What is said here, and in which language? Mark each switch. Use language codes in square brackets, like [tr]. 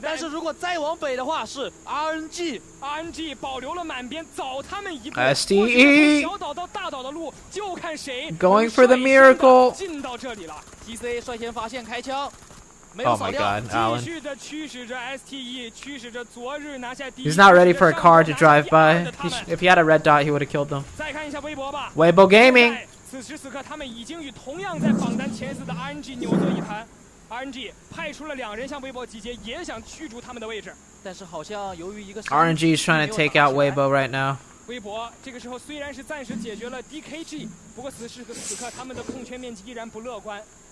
[zh] 但是如果再往北的话，是 RNG 保留了满边，早他们一步。 STE 小岛到大岛的路，就看谁 [en] going for the miracle [zh] 进到这里了。 TC 率先发现开枪。 [en] Oh my God, Alan. [zh] 继续的驱使着 STE， 驱使着昨日拿下第一。 [en] He's not ready for a car to drive by. If he had a red dot, he would have killed them. [zh] 再看一下微博吧。 [en] Weibo Gaming. [zh] 此时此刻，他们已经与同样在榜单前4的 RNG 扭作一盘。 RNG 派出了2人向微博集结，也想驱逐他们的位置。但是好像由于一个 [en] RNG is trying to take out Weibo right now. [zh] 微博这个时候虽然是暂时解决了 DKG， 不过此时此刻他们的控圈面积依然不乐观。